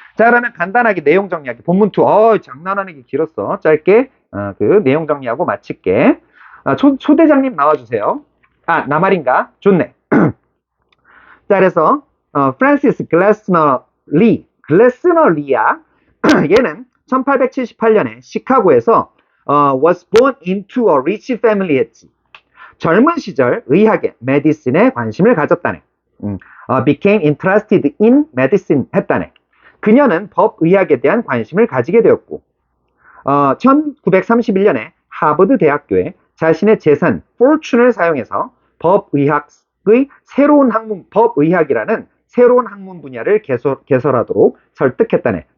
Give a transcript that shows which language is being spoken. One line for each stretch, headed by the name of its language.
Korean: 자, 그러면 간단하게 내용 정리하기. 본문 2. 장난하는 게 길었어. 짧게, 그 내용 정리하고 마칠게. 초대장님 나와주세요. 나 말인가? 좋네. 자, 그래서, 프란시스 글래스너 리야. 얘는 1878년에 시카고에서,
English: was born into a rich family
Korean: 했지. 젊은 시절 의학에, medicine에 관심을 가졌다네.
English: became interested in medicine
Korean: 했다네. 그녀는 법의학에 대한 관심을 가지게 되었고, 1931년에 하버드 대학교에 자신의 재산, fortune을 사용해서 법의학의 새로운 학문, 법의학이라는 새로운 학문 분야를 개설하도록 설득했다네.